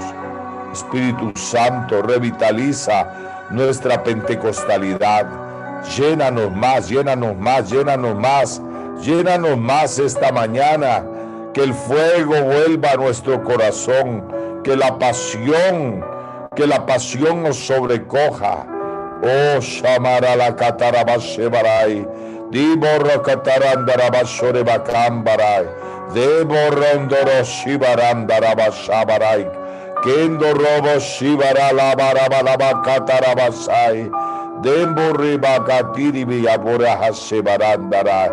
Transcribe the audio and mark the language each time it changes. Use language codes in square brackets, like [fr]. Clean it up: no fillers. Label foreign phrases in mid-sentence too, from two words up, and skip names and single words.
[es] Espíritu Santo, revitaliza nuestra pentecostalidad. Llénanos más, llénanos más, llénanos más, llénanos más esta mañana. Que el fuego vuelva a nuestro corazón, que la pasión nos sobrecoja. Oh, Shamara la Katarabashebarai, Diborro Katarandarabashore Bakambarai, Deborondoro Shibarandarabashabarai, Kendo Robo Shibara la Barabalaba Katarabasai, Demburri Bakatiri Biabura Hashebarandara,